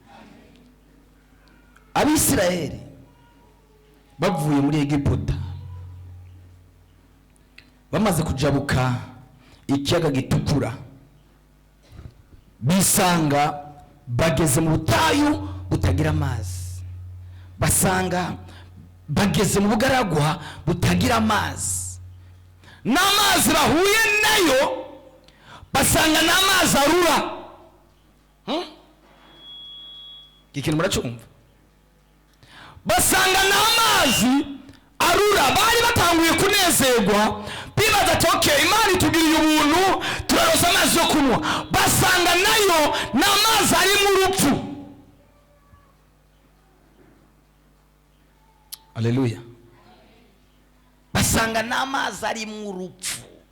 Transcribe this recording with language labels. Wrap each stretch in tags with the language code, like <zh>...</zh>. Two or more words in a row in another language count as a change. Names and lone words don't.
<rn>Abisirayeli bavuye muri Egiputa bamaze kujabuka ikiyaga gitukura bisanga bageze mu butayu butagira amazi, basanga bageze mu bugaragwa butagira amazi, n'amazi bahuye nayo basanga n'amazi arura. Ikintu muracumva? Basanga n'amazi arura, bari batanguye kunezerwa bibaza ati okay, Imana itugiriye ubuntu turarosa amazi yo kunywa, basanga nayo n'amazi ari mu rupfu. Haleluya. Basanga n'amazi ari mu rupfu.</rn>